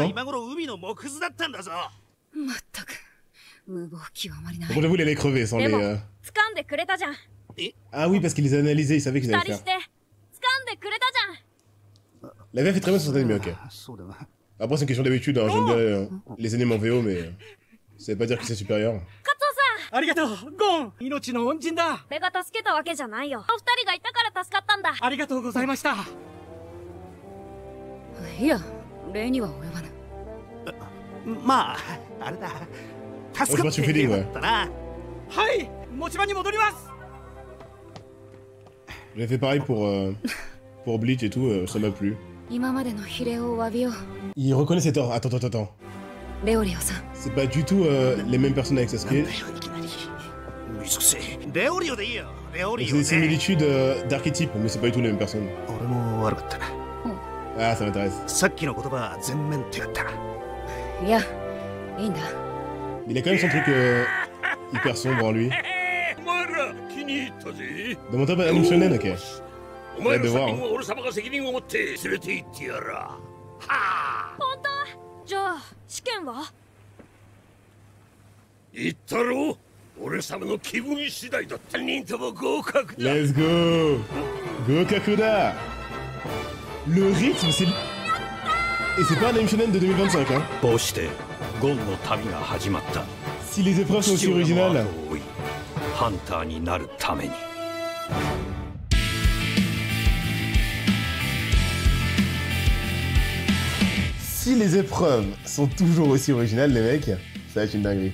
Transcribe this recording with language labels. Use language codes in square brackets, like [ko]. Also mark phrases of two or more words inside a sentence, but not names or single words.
[fr] Bon j'avoue il allait crever sans les... Ah oui parce qu'il les a analysés, il savait qu'ils allaient le faire. La VF est très bonne sur cet anime, ok. Après c'est une question d'habitude, hein. J'aime bien les animes en VO mais... ça veut pas dire que c'est supérieur. [ja] ありがとうゴン命の恩人だ俺が助けたわけじゃないよお二人がいたから助かったんだありがとうございましたいや礼には及ばぬまああれだ助かってよかったなはい持ち場に戻ります [fr] J'ai fait pareil pour Bleach et tout, ça m'a plu. [ja] 今までの比例を詫びよう [fr] Il reconnaît ses torts. Attends. [ja] レオレオさん [fr] C'est pas du tout les mêmes personnes avec Sasuke. C'est des similitudes d'archétypes, mais c'est pas du tout les mêmes personnes. Ah, ça m'intéresse. Il a quand même son truc hyper sombre en lui. De mon top anime shonen, ok. J'ai hâte de voir. [en] Let's go! [ja] 合格だ! [fr] Le rythme, c'est... Et c'est pas un anime shonen de 2025, hein. Si les épreuves sont aussi originales... Si les épreuves sont toujours aussi originales, les mecs, ça va être une dinguerie.